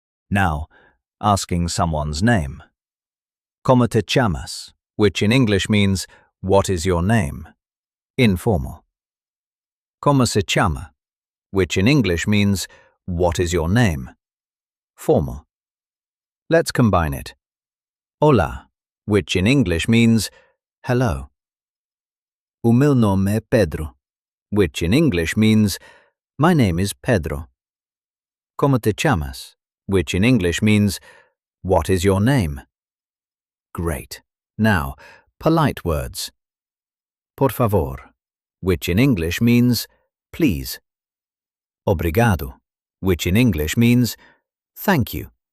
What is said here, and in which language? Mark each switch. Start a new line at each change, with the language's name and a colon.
English: Now, asking someone's name.
Portuguese: Como te chamas,
English: which in English means what is your name? Informal.
Portuguese: Como se chama,
English: which in English means what is your name? Formal. Let's combine it.
Portuguese: Olá,
English: which in English means hello.
Portuguese: O meu nome é Pedro,
English: which in English means my name is Pedro.
Portuguese: Como te chamas,
English: which in English means what is your name? Great. Now, polite words.
Portuguese: Por favor,
English: which in English means please.
Portuguese: Obrigado,
English: which in English means thank you.